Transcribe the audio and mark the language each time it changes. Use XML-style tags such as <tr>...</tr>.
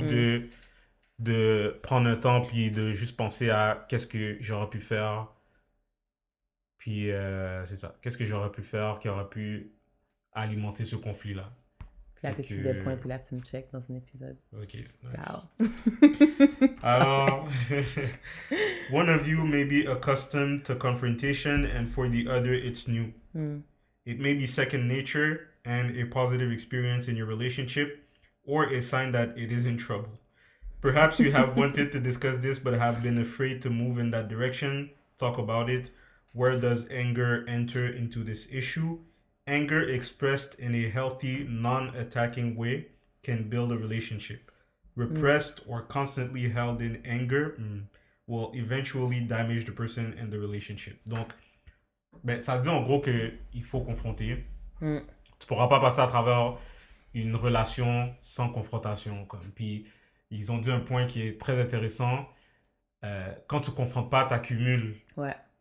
<fr>Mm. de prendre un temps puis de juste penser à qu'est-ce que j'aurais pu faire. Puis c'est ça. Qu'est-ce que j'aurais pu faire qui aurait pu alimenter ce conflit-là. Puis là, Fait t'écris des points, que... puis là, tu me check dans un épisode.</fr> <en>Ok, nice.</en> <fr>Wow. C'est parfait. Alors,</fr> <en>one of you may be accustomed to confrontation and for the other it's new. Mm. It may be second nature and a positive experience in your relationship, or a sign that it is in trouble. Perhaps you have wanted to discuss this but have been afraid to move in that direction. Talk about it. Where does anger enter into this issue? Anger expressed in a healthy, non attacking way can build a relationship. Mm. Repressed or constantly held in anger will eventually damage the person and the relationship.</en> <fr>Donc, ben, ça dit en gros qu'il faut confronter. Mm. Tu pourras pas passer à travers une relation sans confrontation. Comme. Puis, ils ont dit un point qui est très intéressant. Quand tu confrontes pas, tu accumules. Ouais.</fr>